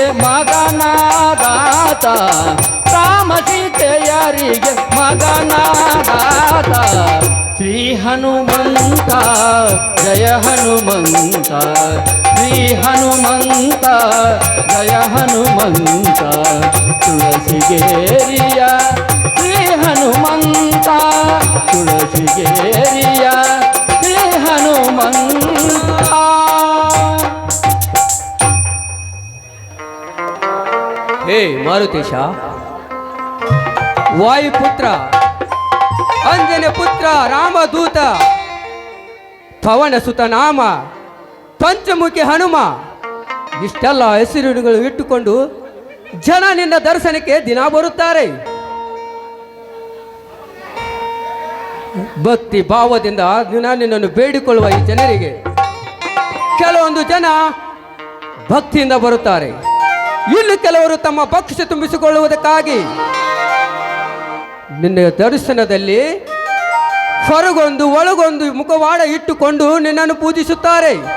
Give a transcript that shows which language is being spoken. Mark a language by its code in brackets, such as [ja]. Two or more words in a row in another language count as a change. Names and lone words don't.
[kn] ಮಗನಾದಾತ ರಾಮ ಸೀತೆಯರಿಗೆ ಮಗನಾದಾತ ಶ್ರೀ ಹನುಮಂತ ಜಯ ಹನುಮಂತ ಶ್ರೀ ಹನುಮಂತ ಜಯ ಹನುಮಂತ ತುಳಸಿಗೇರಿಯ ಶ್ರೀ ಹನುಮಂತ ತುಳಸಿಗೇರಿಯ ಶ್ರೀ ಹನುಮಂತ. ಹೇ ಮಾರುತೇಶ, ವಾಯುಪುತ್ರ ಅಂಜನ ಪುತ್ರ ರಾಮದೂತ ಪವನ ಸುತ ನಾಮ ಪಂಚಮುಖಿ ಹನುಮ ಇಷ್ಟೆಲ್ಲ ಹೆಸರುಗಳು ಇಟ್ಟುಕೊಂಡು ಜನ ನಿನ್ನ ದರ್ಶನಕ್ಕೆ ದಿನ ಬರುತ್ತಾರೆ. ಭಕ್ತಿ ಭಾವದಿಂದ ದಿನ ನಿನ್ನನ್ನು ಬೇಡಿಕೊಳ್ಳುವ ಈ ಜನರಿಗೆ ಕೆಲವೊಂದು ಜನ ಭಕ್ತಿಯಿಂದ ಬರುತ್ತಾರೆ, ಇನ್ನು ಕೆಲವರು ತಮ್ಮ ಭಕ್ಷ್ಯ ತುಂಬಿಸಿಕೊಳ್ಳುವುದಕ್ಕಾಗಿ ನಿನ್ನ ದರ್ಶನದಲ್ಲಿ ಹೊರಗೊಂದು ಒಳಗೊಂದು ಮುಖವಾಡ ಇಟ್ಟುಕೊಂಡು ನಿನ್ನನ್ನು ಪೂಜಿಸುತ್ತಾರೆ.